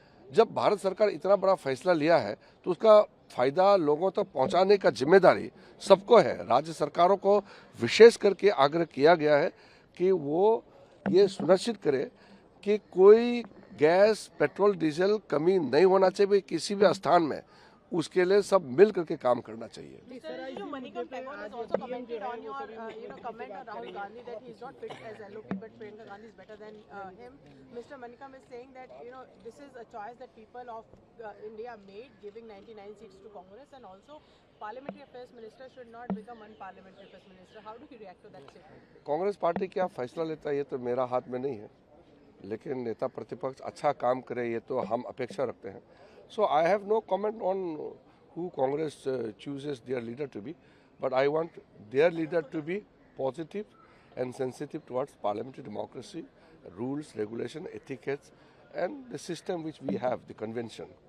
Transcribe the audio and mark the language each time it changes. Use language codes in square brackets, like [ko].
[hi] जब भारत सरकार इतना बड़ा फैसला लिया है तो उसका फ़ायदा लोगों तक पहुंचाने का जिम्मेदारी सबको है। राज्य सरकारों को विशेष करके आग्रह किया गया है कि वो ये सुनिश्चित करे कि कोई गैस, पेट्रोल, डीजल कमी नहीं होना चाहिए किसी भी स्थान में, उसके लिए सब मिल करके काम करना चाहिए। [en] Manikam Tagore has also commented on your, comment on Rahul Gandhi that he is not fit as LOP, but Priyanka Gandhi is better than him. Mr. Manikam is saying that this is a choice that people of India made, giving 99 seats to Congress, and also Parliamentary Affairs Minister should not become unparliamentary affairs minister. How do you react to that statement? [hi] Congress party क्या फैसला लेता है ये तो मेरा हाथ में नहीं है, लेकिन नेता प्रतिपक्ष अच्छा काम करे ये तो हम अपेक्षा रखते हैं. [en] So I have no comment on who Congress chooses their leader to be, but I want their leader to be positive and sensitive towards parliamentary democracy, rules, regulation, etiquettes, and the system which we have, the convention.